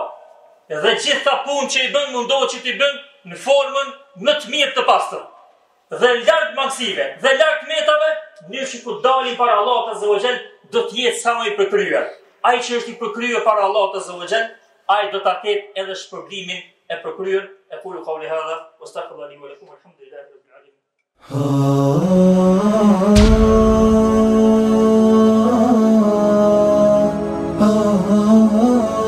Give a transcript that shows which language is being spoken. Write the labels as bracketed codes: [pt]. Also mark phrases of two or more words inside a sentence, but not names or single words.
[sq] Dhe gjitha punë që i bën mundohet që t'i bën në formën më të mirë të pastër. Dhe larg mangësive, dhe larg metave, në që ku dalim para Allahut [ar] عز وجل [sq] do të jetë sa më i përkryer. Ai që është i përkryer para Allahut [ar] عز وجل, [sq] ai do ta ketë edhe shpërblimin e përkryer. [ar] أقول قولي هذا وأستغفر الله ولكم والحمد لله رب العالمين.